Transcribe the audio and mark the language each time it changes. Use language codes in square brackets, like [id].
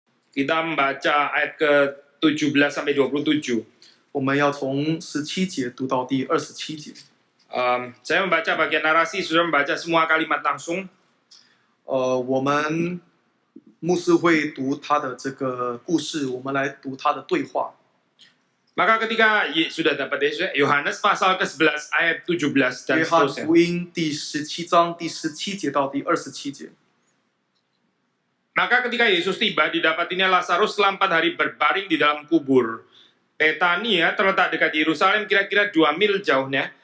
[id] Kita membaca ayat ke-17 sampai 27. [zh] 我们要从17节读到第27节。 [id] Saya membaca bagian narasi, sudah membaca semua kalimat langsung. [zh] 我们牧师会读他的这个故事，我们来读他的对话。 [id] Maka ketika sudah dapat ya, Yohanes pasal ke-11 ayat 17 dan [zh] 约翰 [id] seterusnya. [zh] 福音第17章第17节到第27节。 [id] Maka ketika Yesus tiba, didapatinya Lazarus setelah 4 hari berbaring di dalam kubur. Betania terletak dekat Yerusalem kira-kira 2 mil jauhnya.